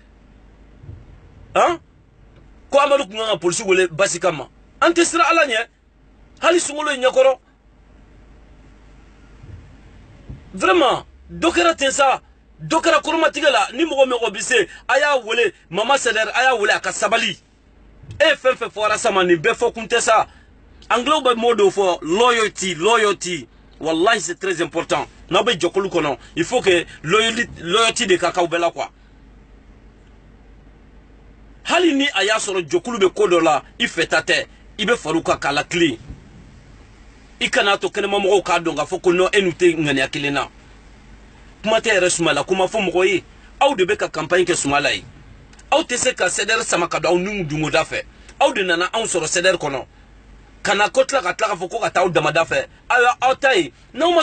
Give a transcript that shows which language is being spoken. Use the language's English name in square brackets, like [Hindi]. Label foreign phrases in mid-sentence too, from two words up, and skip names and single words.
[Bambara] ko Amadu kun kan ka polisiw wele basi kama an tɛ siran ala ɲɛ hali sunkalo ye ɲɛkɔrɔ vraiment dɔ kɛra ten sa dɔ kɛra kɔrɔmatigɛ la ni mɔgɔ mɔgɔ bɛ se a y'a wele mama Sédar a y'a wele a ka sabali e ye fɛn fɛn fɔra sa ma nin bɛɛ fɔ kun tɛ sa anglais bɛ mot dɔw fɔ loyauty wallahi [French] c'est très important [Bambara] n'aw bɛ jɛkulu kɔnɔ [French] il faut que [Bambara] loyauty de ka k'aw bɛɛ la quoi hali ni a y'a sɔrɔ jɛkulu bɛ ko dɔ la i fɛta tɛ i bɛ far'u kan k'a lakilen i kana to kɛnɛmamɔgɔw k'a dɔn k'a fɔ ko non e n'u tɛ ŋaniya kelen na kuma tɛ yɛrɛ Sumala kuma fɔ mɔgɔ ye aw de bɛ ka campagne kɛ Sumala ye aw tɛ se ka Sédar sama ka don aw nun dungoda fɛ aw de nana anw sɔrɔ Sédar kɔnɔ kana ko tila ka fɔ ko ka taa aw damada fɛ ayiwa aw ta ye n'aw ma